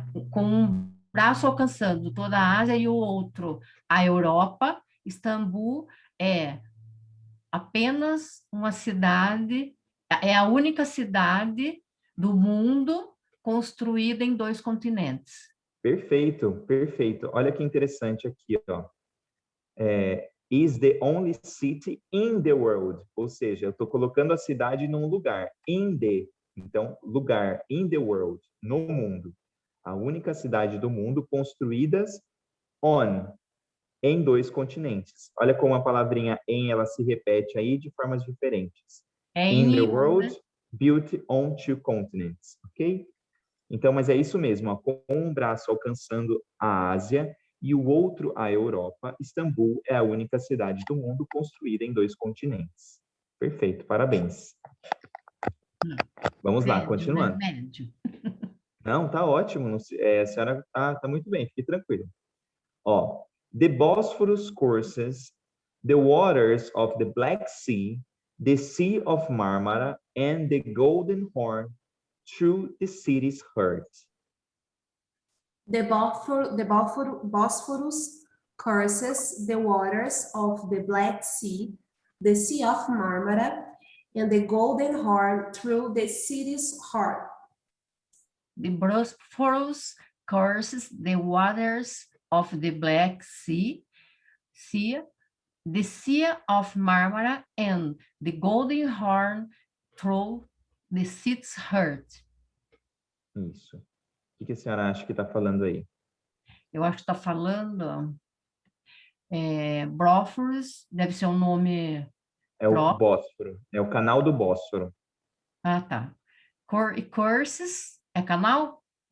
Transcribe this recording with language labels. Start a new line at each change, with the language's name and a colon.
Portuguese: com um braço alcançando toda a Ásia e o outro a Europa. Istambul é apenas uma cidade, é a única cidade do mundo construída em 2 continentes. Perfeito, perfeito. Olha que interessante aqui, ó.
English: Is the only city in the world.
Portuguese: Ou seja, eu estou colocando a cidade num lugar. In the. Então, lugar.
English: In the world.
Portuguese: No mundo. A única cidade do mundo construídas on. Em 2 continentes. Olha como a palavrinha em ela se repete aí de formas diferentes. É
English: In the
Portuguese: em
English: world, built on 2 continents.
Portuguese: Ok? Então, mas é isso mesmo, ó, com um braço alcançando a Ásia e o outro a Europa, Istambul é a única cidade do mundo construída em 2 continentes. Perfeito, parabéns. Vamos lá, médio, né? continuando. Médio. Não, tá ótimo, a senhora tá muito bem, fique tranquilo.
English: Ó, the Bosphorus courses the waters of the Black Sea, the Sea of Marmara and the Golden Horn through the city's heart. The Bosphorus courses the waters of the Black Sea, the Sea of Marmara, and the Golden Horn through the city's heart. The Bosphorus courses the waters of the Black Sea, the Sea of Marmara, and the Golden Horn through the city's heart.
Portuguese: Isso. O que a senhora acha que está falando aí? Eu acho que está falando Bósforos, deve ser um nome É o próprio. Bósforo, é o canal do Bósforo. Ah, tá. Courses é canal?